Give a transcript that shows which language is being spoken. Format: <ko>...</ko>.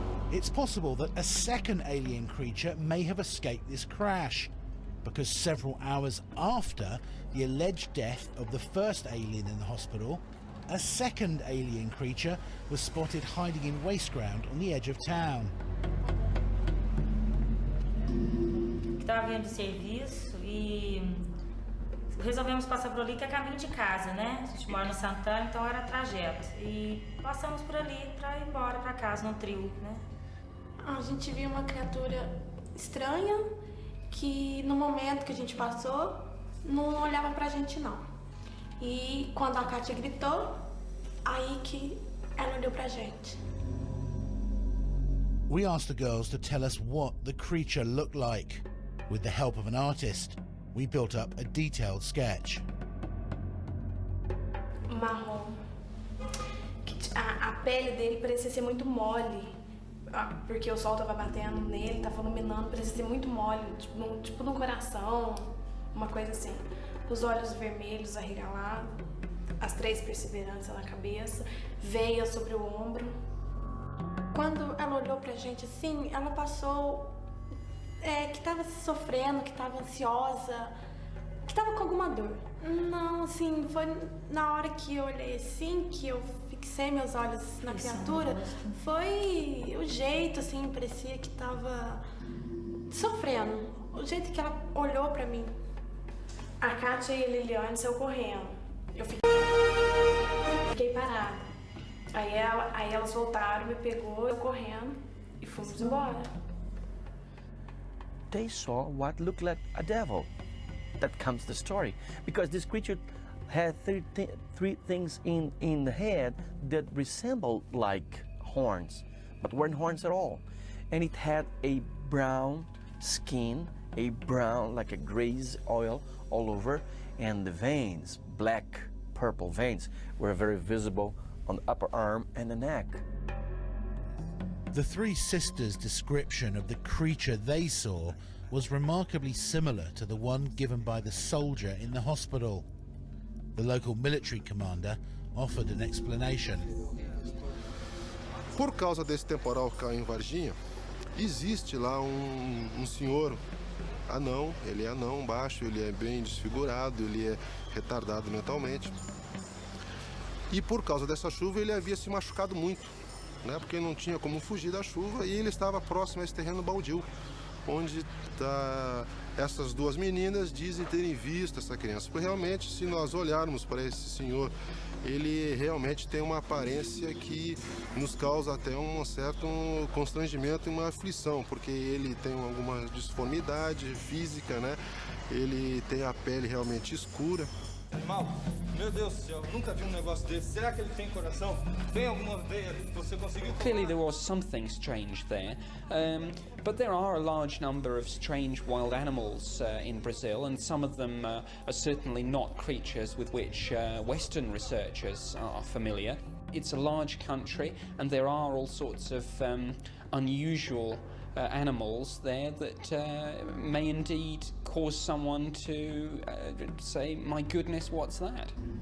<en>It's possible that a second alien creature may have escaped this crash, because several hours after the alleged death of the first alien in the hospital, a second alien creature was spotted hiding in waste ground on the edge of town.</en> <pt>Estava vindo de serviço e resolvemos passar por ali, que é caminho de casa, né? A gente mora no Santana, então era trajeto. E passamos por ali para ir embora para casa, no trio, né? A gente viu uma criatura estranha que no momento que a gente passou, não olhava pra gente não. E quando a Kátia gritou, aí que ela olhou pra gente.</pt> <en>We asked the girls to tell us what the creature looked like. With the help of an artist, we built up a detailed sketch.</en> <pt>Marrom. A pele dele parecia ser muito mole, porque o sol estava batendo nele, estava iluminando, parecia ser muito mole, tipo num coração, uma coisa assim. Os olhos vermelhos arregalados, as 3 perseveranças na cabeça, veia sobre o ombro. Quando ela olhou pra gente assim, ela passou que estava sofrendo, que estava ansiosa, que estava com alguma dor. Não, assim, foi na hora que eu olhei assim, que eu fixei meus olhos na criatura, foi o jeito, assim, parecia que estava sofrendo. O jeito que ela olhou pra mim. A Kátia e a Liliane saiu correndo. Eu fiquei parada. Aí elas voltaram, me pegou, eu correndo e fomos embora.</pt> <en>They saw what looked like a devil. That comes the story, because this creature had three things in the head that resembled like horns, but weren't horns at all. And it had a brown skin, a brown, like a grease oil all over, and the veins, black, purple veins, were very visible on the upper arm and the neck. The 3 sisters' description of the creature they saw was remarkably similar to the one given by the soldier in the hospital. The local military commander offered an explanation.</en> <pt>Por causa desse temporal que caiu em Varginha, existe lá um senhor anão, ele é anão, baixo, ele é bem desfigurado, ele é retardado mentalmente. E por causa dessa chuva ele havia se machucado muito, né? Porque não tinha como fugir da chuva e ele estava próximo a esse terreno baldio, onde essas 2 meninas dizem terem visto essa criança. Porque realmente, se nós olharmos para esse senhor, ele realmente tem uma aparência que nos causa até um certo constrangimento e uma aflição, porque ele tem alguma disformidade física, né? Ele tem a pele realmente escura. Animal, meu Deus do céu, nunca vi negócio desse. Será que ele tem coração? Tem alguma veia que você conseguiu?</pt> <en>Clearly there was something strange there, but there are a large number of strange wild animals in Brazil, and some of them are certainly not creatures with which Western researchers are familiar. It's a large country, and there are all sorts of unusual animals there that may indeed cause someone to say, my goodness, what's that?</en>